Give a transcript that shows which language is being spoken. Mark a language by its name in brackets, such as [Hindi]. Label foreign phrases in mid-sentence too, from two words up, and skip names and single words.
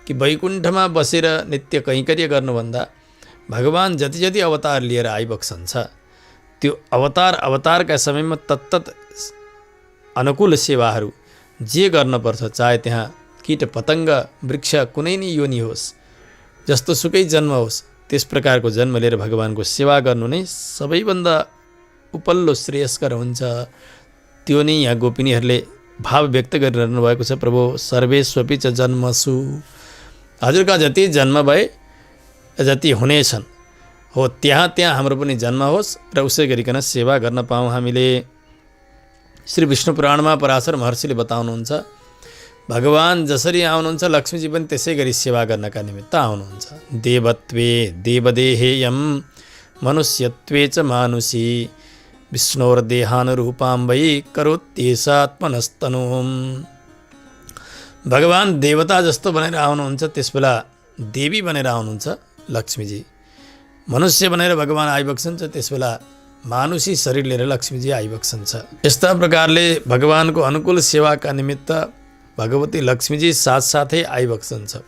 [Nepali] कि वैकुण्ठमा बसेर नित्य कैङ्कर्य गर्नुभन्दा भगवान जति जति अवतार लिएर आइबक्सन्छ त्यो अवतारका समयमा तत्तत अनुकूल सेवाहरू जे गर्नुपर्छ, चाहे त्यहाँ कीट पतङ्ग वृक्ष कुनै नि योनि होस्, जस्तो सुकै जन्म होस्, त्यस प्रकारको जन्म लिएर भगवानको सेवा गर्नु नै सबैभन्दा उपल्लो श्रेयस्कर हुन्छ। त्यो नै यहाँ गोपिनीहरूले भाव व्यक्त गरिरहनु भएको छ। [Sanskrit] प्रभु सर्वेष्वपि च जन्मसु, [Nepali] हजुरका जति जन्म भए जति हुनेछन् हो त्यहाँ हाम्रो पनि जन्म होस् र उसै गरिकन सेवा गर्न पाऊँ हामीले। श्री विष्णु पुराणमा पराशर महर्षिले बताउनुहुन्छ, भगवान जसरी आउनुहुन्छ लक्ष्मीजी पनि त्यसै गरी सेवा गर्नका निमित्त आउनुहुन्छ। [Sanskrit] देवत्वे देवदेहेयम मनुष्यत्वे च मानुषी विष्णोर्देहानुरूपां वै करोत्येषात्मनस्तनुम्। [Nepali] भगवान देवता जस्तो बनेर आउनुहुन्छ, त्यसबेला देवी बनेर आउनुहुन्छ लक्ष्मीजी। मनुष्य बनेर भगवान आइबक्सन्छ, त्यसबेला मानुषी शरीर लिएर लक्ष्मीजी आइबक्सन्छ। यस्ता प्रकारले भगवानको अनुकूल सेवाका निमित्त भगवती लक्ष्मीजी साथसाथै आइबक्सन्छ।